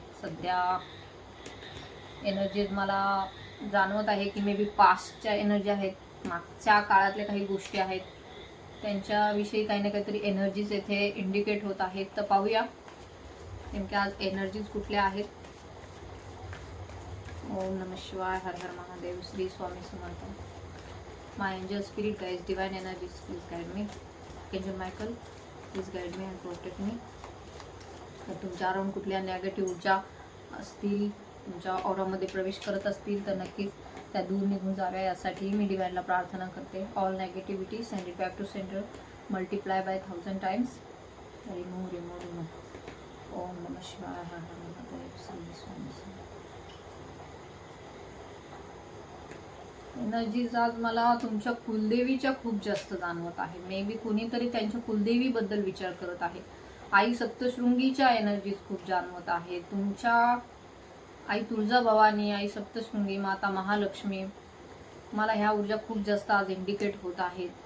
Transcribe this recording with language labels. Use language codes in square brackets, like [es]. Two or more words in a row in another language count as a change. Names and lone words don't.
[mr] सध्या एनर्जीज मला जाणवत आहे की [en] maybe [mr] पास्टच्या एनर्जी आहेत, मागच्या काळातल्या काही गोष्टी आहेत, त्यांच्याविषयी काही ना काहीतरी एनर्जीज येथे इंडिकेट होत आहेत. तर पाहूया नेमक्या आज एनर्जीज कुठल्या आहेत. [sa] ओम नमः शिवाय, [mr] हर हर महादेव, श्री स्वामी समर्थ. [en] My angel spirit guides, divine energies, please guide me. Angel Michael, please guide me and protect me. [mr] तर तुमच्या अराउंड कुठल्या नेगेटिव्ह ऊर्जा असतील, तुमच्या ऑरामध्ये प्रवेश करत असतील, तर नक्कीच त्या दूर निघून जाव्या, यासाठी मी डिवाइनला प्रार्थना करते. [en] All negativity send it back to center, multiply by 1000 times. रिमूव्ह. [sa] ओम नमः शिवाय, [mr] हर हर महादेव, श्री स्वामी समर्थ. एनर्जीज आज मला तुमच्या कुलदेवीच्या खूप जास्त जाणवत आहे. [en] maybe [mr] कुणीतरी त्यांच्या कुलदेवीबद्दल विचार करत आहे. आई सप्तशृंगीच्या एनर्जीज खूप जाणवत आहे. तुमच्या आई तुळजाभवानी, आई सप्तशृंगी, माता महालक्ष्मी, मला ह्या ऊर्जा खूप जास्त आज इंडिकेट होत आहेत.